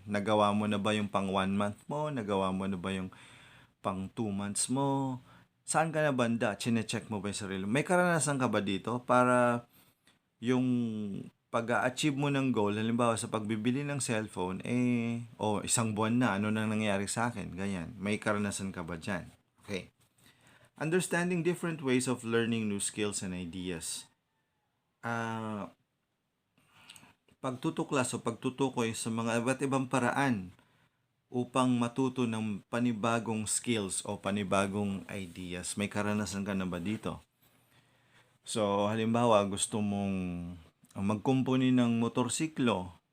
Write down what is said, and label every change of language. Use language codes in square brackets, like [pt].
[tl] Nagawa mo na ba yung pang 1 month mo? Nagawa mo na ba yung pang 2 months mo? Saan ka na banda? Chine-check mo ba yung sarili mo? May karanasan ka ba dito para yung pag-achieve mo ng goal, halimbawa sa pagbibili ng cellphone, isang buwan na, ano nang nangyari sa akin? Ganyan. May karanasan ka ba dyan? Okay. [en] Understanding different ways of learning new skills and ideas. [tl] Ah, pagtutuklas o pagtutukoy sa mga iba't ibang paraan upang matuto ng panibagong skills o panibagong ideas. May karanasan ka na ba dito? So, halimbawa, gusto mong magkumpuni ng motorsiklo.